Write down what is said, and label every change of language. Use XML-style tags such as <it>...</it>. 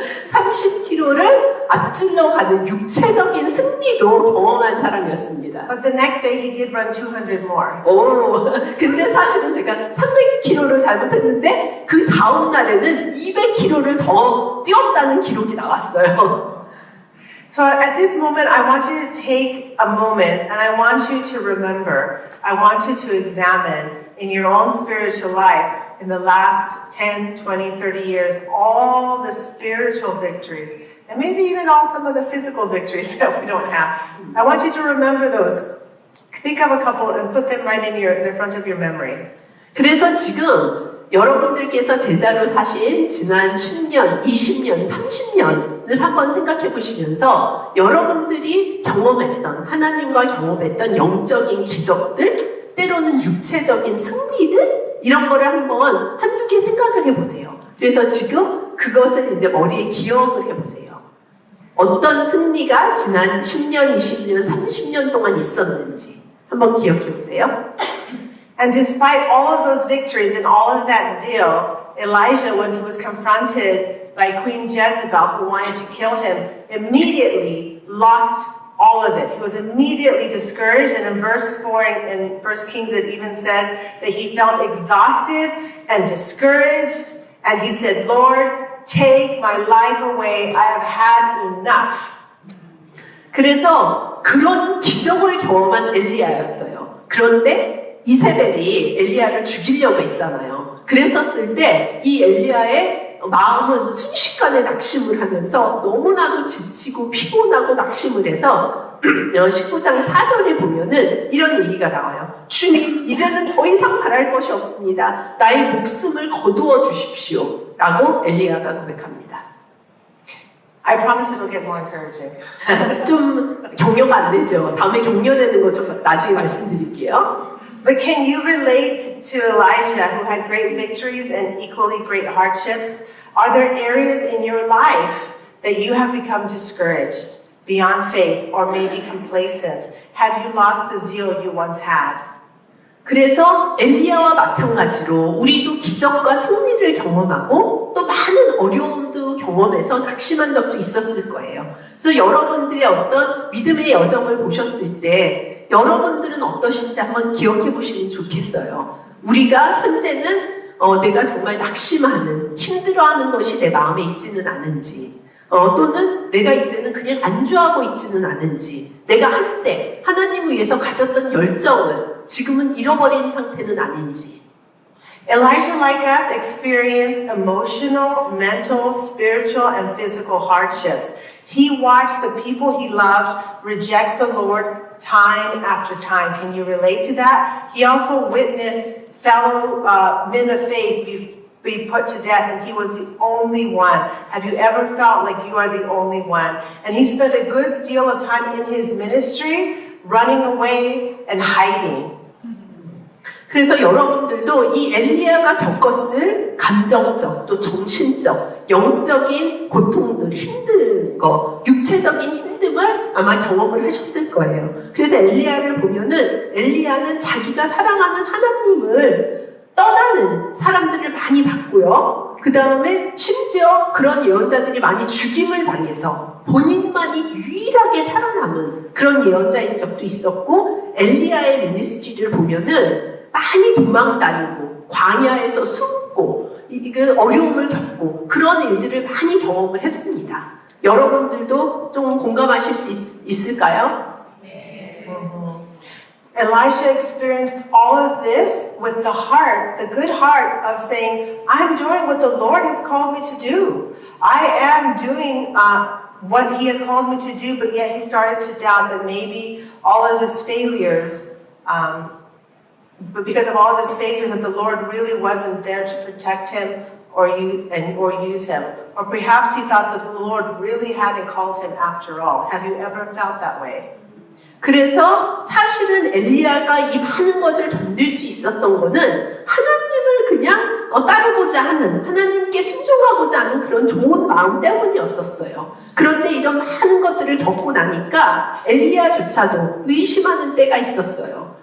<ko>30km를 앞질러 가는 육체적인 승리도 경험한 사람이었습니다.</ko> <en>But the next day he did run 200 more.</en> <ko>근데 사실은 제가 300km를 잘못했는데 그 다음 날에는 200km를 더 뛰었다는 기록이 나왔어요.</ko> <en>So at this moment, I want you to take a moment and I want you to remember, I want you to examine in your own spiritual life in the last 10, 20, 30 years, all the spiritual victories, and maybe even some of the physical victories that we don't have. I want you to remember those. Think of a couple and put them right in the front of your memory.</en> <ko>그래서 지금 여러분들께서 제자로 사신 지난 10년, 20년, 30년을 한번 생각해 보시면서 여러분들이 경험했던, 하나님과 경험했던 영적인 기적들, 때로는 육체적인 승리들, 이런 거를 한두 개 생각을 해 보세요. 그래서 지금 그것을 이제 머리에 기억을 해 보세요. 어떤 승리가 지난 10년, 20년, 30년 동안 있었는지 한번 기억해 보세요.</ko> <en>And despite all of those victories and all of that zeal, Elijah, when he was confronted by Queen Jezebel, who wanted to kill him, immediately lost all of it. He was immediately discouraged, and in verse 4 in 1 Kings it even says that he felt exhausted and discouraged, and he said, Lord, take my life away. I have had enough.</en> <ko>그래서 그런 기적을 경험한 엘리야였어요. 그런데 이세벨이 엘리야를 죽이려고 했잖아요. 그랬었을 때 이 엘리야의 마음은 순식간에 낙심을 하면서 너무나도 지치고 피곤하고 낙심을 해서 19장 4절에 보면은 이런 얘기가 나와요. 주님, 이제는 더 이상 바랄 것이 없습니다. 나의 목숨을 거두어 주십시오. 라고 엘리야가 고백합니다.</ko> <en>I promise it'll get more encouraging.</en> <ko>좀 격려가 안 되죠. 다음에 격려되는 거 좀 나중에 말씀드릴게요.</ko> <en>But can you relate to Elijah, who had great victories and equally great hardships? Are there areas in your life that you have become discouraged, beyond faith, or maybe complacent? Have you lost the zeal you once had?</en> <ko>그래서 엘리야와 마찬가지로 우리도 기적과 승리를 경험하고 또 많은 어려움도 경험해서 낙심한 적도 있었을 거예요. 그래서 여러분들의 어떤 믿음의 여정을 보셨을 때 여러분들은 어떠신지 한번 기억해 보시면 좋겠어요. 우리가 현재는 내가 정말 낙심하는, 힘들어하는 것이 내 마음에 있지는 않은지, 또는 내가 이제는 그냥 안주하고 있지는 않은지, 내가 한때 하나님을 위해서 가졌던 열정을 지금은 잃어버린 상태는 아닌지.</ko> <en>Elijah, like us, experienced emotional, mental, spiritual, and physical hardships. He watched the people he loved reject the Lord time after time. Can you relate to that? He also witnessed fellow men of faith be put to death, and he was the only one. Have you ever felt like you are the only one? And he spent a good deal of time in his ministry running away and hiding.</en> <ko>그래서 여러분들도 이 엘리야가 겪었을 감정적, 또 정신적, 영적인 고통들, 힘든 거, 육체적인 힘듦을 아마 경험을 하셨을 거예요. 그래서 엘리야를 보면은 엘리야는 자기가 사랑하는 하나님을 떠나는 사람들을 많이 봤고요. 그 다음에 심지어 그런 예언자들이 많이 죽임을 당해서 본인만이 유일하게 살아남은 그런 예언자인 적도 있었고, 엘리야의 미니스트리를 보면은 많이 도망다니고 광야에서 숨고 그 어려움을 겪고 그런 일들을 많이 경험을 했습니다. 여러분들도 좀 공감하실 수 있을까요?</ko> <en>Elisha experienced all of this with the heart, the good heart of saying, I'm doing what the Lord has called me to do. I am doing what He has called me to do, but yet he started to doubt that maybe all of his failures, but because of all of his failures, that the Lord really wasn't there to protect him or use him. Or perhaps he thought that the Lord really hadn't called him after all. Have you ever felt that way?</en> <ko>그래서 사실은 엘리야가 이 많은 것을 견딜 수 있었던 거는 하나님을 그냥 따르고자 하는, 하나님께 순종하고자 하는 그런 좋은 마음 때문이었었어요. 그런데 이런 많은 것들을 겪고 나니까 엘리야조차도 의심하는 때가 있었어요.</ko>